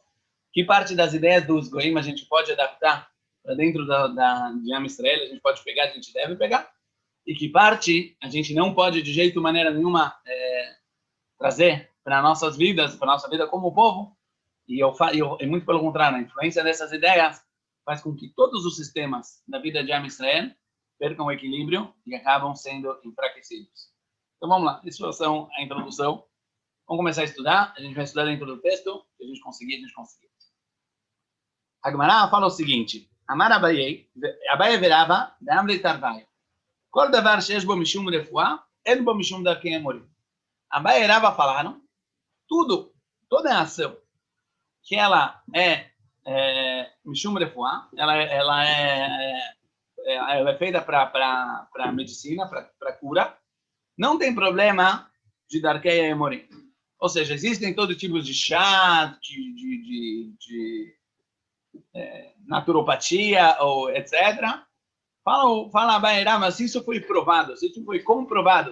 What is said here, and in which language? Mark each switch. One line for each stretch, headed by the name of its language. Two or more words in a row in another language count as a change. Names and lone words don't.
Portuguese: Que parte das ideias dos Goim a gente pode adaptar para dentro de
Hebrew: עם ישראל,
Portuguese: a gente pode pegar, a gente deve pegar, e que parte a gente não pode de jeito, maneira nenhuma, trazer para nossas vidas, para nossa vida como povo, e muito pelo contrário, a influência dessas ideias faz com que todos os sistemas da vida de
Hebrew: עם ישראל
Portuguese: percam o equilíbrio e acabam sendo enfraquecidos. Então vamos lá, isso é a introdução. Vamos começar a estudar, a gente vai estudar dentro do texto, se a gente conseguir, a gente conseguir. A Gemara fala o seguinte,
Aramaic: אמר אביי ורבא דאמרי תרוייהו.
Hebrew: כל דבר שיש בו משום רפואה, אין בו משום דרכי אמורים.
Portuguese: Abaye e Rava falaram, toda a ação que ela é
Hebrew: משום רפואה,
Portuguese: ela é feita para medicina, para cura, não tem problema de
Hebrew: דרכי אמורים.
Portuguese: Ou seja, existem todo tipo de chá, de naturopatia, ou etc., Fala Abaye e Rava, mas isso foi provado, isso foi comprovado.